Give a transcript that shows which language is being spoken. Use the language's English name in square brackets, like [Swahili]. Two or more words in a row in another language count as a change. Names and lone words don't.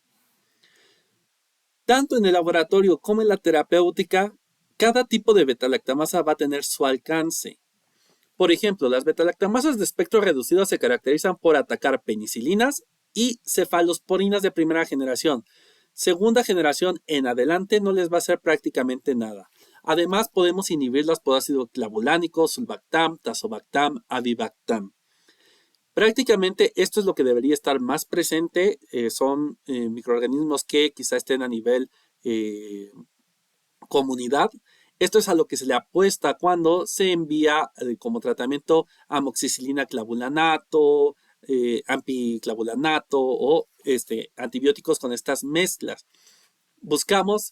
[Spanish] Tanto en el laboratorio como en la terapéutica, cada tipo de beta-lactamasa va a tener su alcance. Por ejemplo, las beta-lactamasas de espectro reducido se caracterizan por atacar penicilinas y cefalosporinas de primera generación. Segunda generación en adelante no les va a hacer prácticamente nada. Además, podemos inhibirlas por ácido clavulánico, sulbactam, tazobactam, avibactam. Prácticamente esto es lo que debería estar más presente. Son microorganismos que quizá estén a nivel comunidad. Esto es a lo que se le apuesta cuando se envía como tratamiento amoxicilina clavulanato, ampiclavulanato o antibióticos con estas mezclas.